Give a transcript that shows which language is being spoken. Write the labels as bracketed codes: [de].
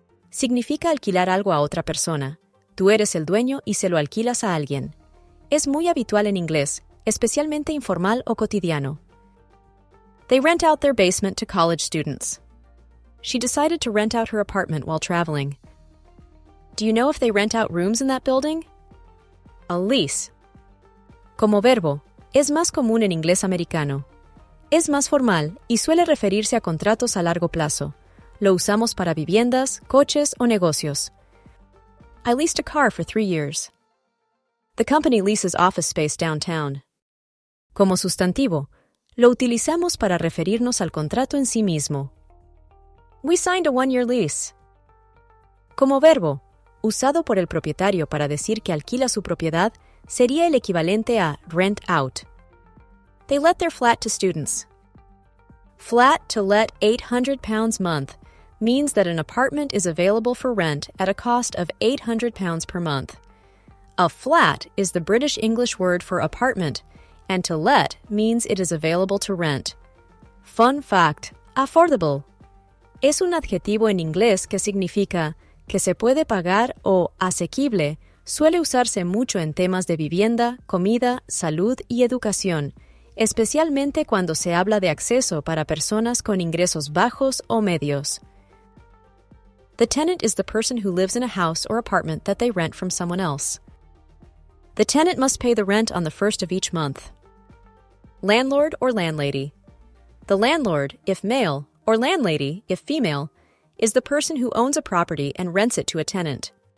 [es] Significa alquilar algo a otra persona. Tú eres el dueño y se lo alquilas a alguien. Es muy habitual en inglés, especialmente informal o cotidiano. [en] They rent out their basement to college students. She decided to rent out her apartment while traveling. Do you know if they rent out rooms in that building? A lease. [es] Como verbo, es más común en inglés americano. Es más formal y suele referirse a contratos a largo plazo. Lo usamos para viviendas, coches o negocios. [en] I leased a car for 3 years. The company leases office space downtown. [es] Como sustantivo, lo utilizamos para referirnos al contrato en sí mismo. [en] We signed a 1-year lease. [es] Como verbo, usado por el propietario para decir que alquila su propiedad, sería el equivalente a rent out. [en] They let their flat to students. Flat to let £800 month means that an apartment is available for rent at a cost of £800 per month. A flat is the British English word for apartment, and to let means it is available to rent. Fun fact, affordable. [es] Es un adjetivo en inglés que significa que se puede pagar o asequible. Suele usarse mucho en temas de vivienda, comida, salud y educación, especialmente cuando se habla de acceso para personas con ingresos bajos o medios. [en] The tenant is the person who lives in a house or apartment that they rent from someone else. The tenant must pay the rent on the first of each month. Landlord or landlady. The landlord, if male, or landlady, if female, is the person who owns a property and rents it to a tenant.